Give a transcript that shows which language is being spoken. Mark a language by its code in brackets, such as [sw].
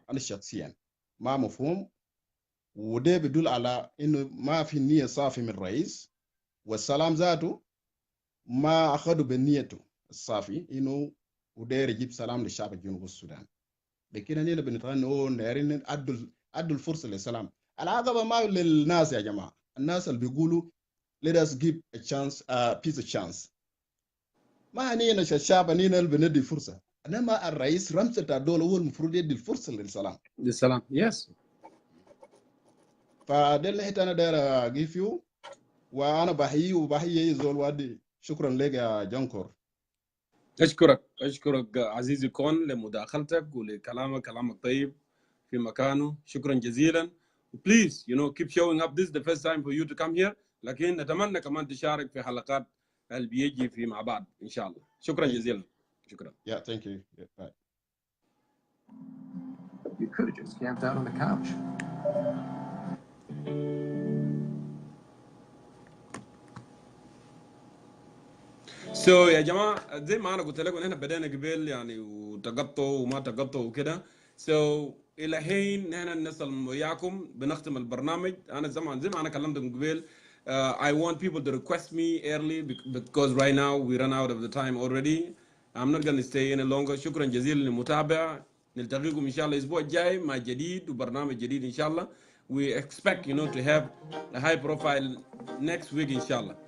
[ar] انا شخصيا ما مفهوم، وده بيدل على انه ما في نيه صافي من الرئيس، والسلام ذاته ما اخذوا بنيته. الصافي انه وداير يجيب سلام للشعب الجنوب السودان. لكن هنا بنتغنى دايرين ادوا الفرصه للسلام. العقبه ما للناس يا جماعه، الناس اللي بيقولوا [en] let us give a chance [ar] peace a chance. ما هنينا الشعب هنينا اللي بندي فرصه، انما الرئيس رمسة الدوله هو المفروض يدي الفرصه للسلام. للسلام يس. فده اللي انا داير اجيب فيه، وانا بحيي وبحيي زول وادي. شكرا لك يا جونكور. اشكرك عزيزي كون لمداخلتك ولكلامك، كلامك طيب في مكانه. شكرا جزيلا. [en] Please, keep showing up. This is the first time for you to come here. [ar] لكن نتمنى كمان تشارك في حلقات اللي بيجي في مع بعض ان شاء الله. شكرا جزيلا. شكرا. [en] Yeah, thank you. Yeah, bye. You could have just camped out on the couch. [ar] يا جماعه زي ما انا قلت لكم احنا بدينا قبل يعني وتقطوا وما تقطوا وكده. الى حين نحن نصل وياكم بنختم البرنامج. انا زي ما انا كلمتكم قبل. [en] I want people to request me early because right now we run out of the time already. I'm not going to stay any longer. [ar] شكرا جزيلا للمتابعه. نلتقيكم ان شاء الله الاسبوع الجاي مع جديد وبرنامج جديد ان شاء الله. [en] We expect to have a high profile next week [ar] ان شاء الله.